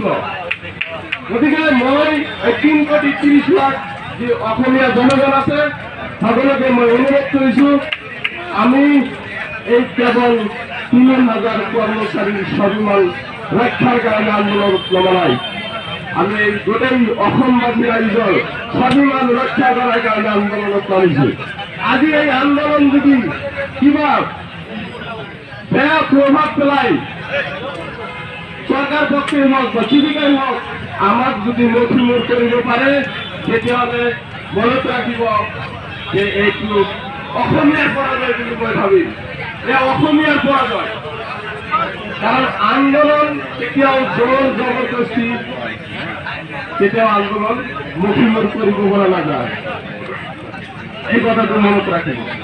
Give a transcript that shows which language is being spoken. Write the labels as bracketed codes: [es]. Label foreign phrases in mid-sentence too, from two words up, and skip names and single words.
[as] গতিকে মই 3 কোটি 30 লাখ যে অসমীয়া জনগণ আছে সকলোকে মই অনুৰোধ কৰিছো আমি এই কেৱল 3000 কৰ্মচাৰীৰ স্বাভিমান ৰক্ষাৰ কাৰণে আন্দোলন নমলাই আমি গোটেই অসমবাসী ৰাইজৰ স্বাভিমান ৰক্ষা কৰাৰ কাৰণে আন্দোলনত নামিছো আজি এই আন্দোলন যদি কিবা বেয়া প্রভাব পেলায় সরকার পক্ষে হোক বা জীবিকায় হোক আমাক যদি মথিমূৰ কৰিব পাৰে তেতিয়াহ'লে মনত ৰাখিব যে এইটো অসমীয়াৰ পৰাজয় বুলি মই ভাবিম অসমীয়াৰ পৰাজয় কারণ আন্দোলন কেতিয়াও জোর জবরদস্তি কেতিয়াও আন্দোলন মথিমূৰ কৰিব পৰা নাযায় এই কথাটো মনত ৰাখিব